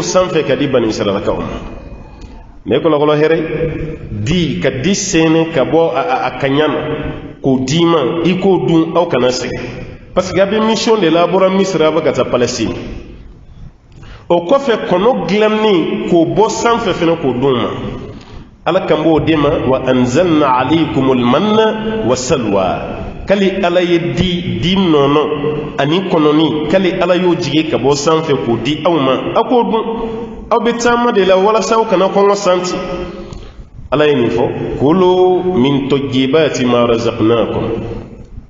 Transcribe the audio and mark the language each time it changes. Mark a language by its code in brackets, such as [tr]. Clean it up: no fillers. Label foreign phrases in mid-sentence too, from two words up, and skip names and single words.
[bm] sanfɛ ka di bani israɛlakaw ma ne kɔlɔkɔlɔ hɛrɛ di ka di sɛnɛ ka bɔ a kaɲa na k'o d'i ma i k'o dun aw kana sɛgɛn [fr] parce que [bm] a bɛ mission de la a bɔra misira a bɛ ka taa palestine o kɔfɛ kɔnɔ dilannen k'o bɔ sanfɛ fɛnɛ k'o dun ma ala kan b'o de ma [ar] وأنزلنا عليكم المن والسلوى [bm] kali ala ye di nɔnɔ ani kɔnɔni kali ala y'o jigi ka bɔ sanfɛ k'o di aw ma a k'o dun aw be taama de la walasa aw kana kɔngɔ santi ala ye nin fɔ [ar] كلوا من طيبات ما رزقناكم [bm] a